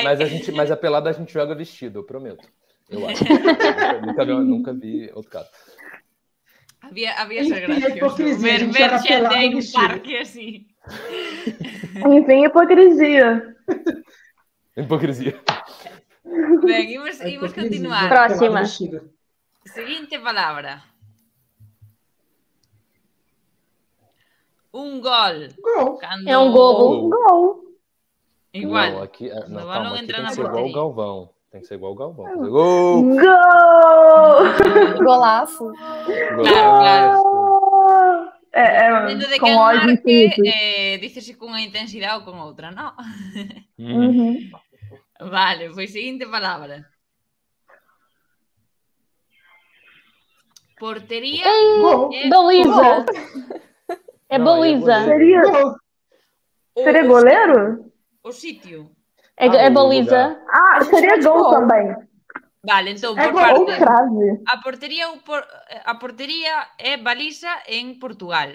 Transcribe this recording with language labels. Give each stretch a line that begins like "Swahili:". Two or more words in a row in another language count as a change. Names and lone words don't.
Portuguese: Mas a pelada a gente joga vestido, eu prometo. Eu acho. Nunca vi outro caso. Havia essa graça. Ver gente aí no parque assim. Enfim, hipocrisia.
Galician: Ben, imos continuar. Próxima. Seguinte palabra. Un gol. Cando...
Portuguese: É um golo. Gol. Igual. Não, aqui, Quando o calma, balão aqui entra tem na que ser igual o
Galician: porteria.
Portuguese: Galvão. Tem que ser igual o Galvão. Tem que ser gol! Gol! Golaço. Claro. Depende de Com
Galician: quen
Portuguese: ódio marque, infinito.
Galician: dícese cunha intensidade ou con outra, non? Uhum. Vale, pois seguinte palabra. Portería
Portuguese: Gol. e Baliza. É Não, aí é baliza. goleiro. Seria goleiro?
Galician: O sitio.
Portuguese: É o baliza. lugar. Ah, seria gol gol. também.
Galician: Vale, entón,
Portuguese: É por gol. Ou parte. trave.
Galician: A portería é baliza en Portugal.